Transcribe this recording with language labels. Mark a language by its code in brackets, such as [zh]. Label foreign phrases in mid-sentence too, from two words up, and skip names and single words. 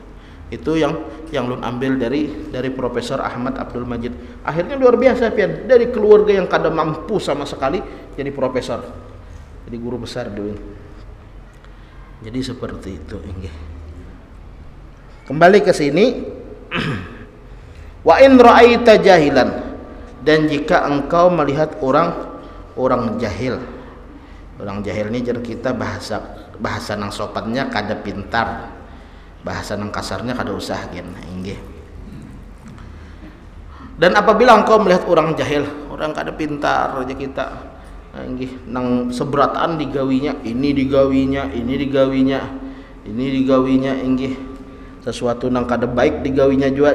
[id] Itu yang lun ambil dari Profesor Ahmad Abdul Majid. Akhirnya luar biasa pian, dari keluarga yang kada mampu sama sekali jadi profesor, jadi guru besar dulu. Jadi seperti itu. Kembali ke sini. [ar] وإن رأيت جاهلا, [id] dan jika engkau melihat orang jahil. [bjn] Orang jahil ini jadi kita bahasa nang sopannya kada pintar. bahasa nang kasarnya kada usah gen inggih. [id] Dan apabila engkau melihat orang jahil, [bjn] orang kada pintar aja kita inggih nang seberatan digawinya, ini digawinya inggih sesuatu nang kada baik digawinya juga.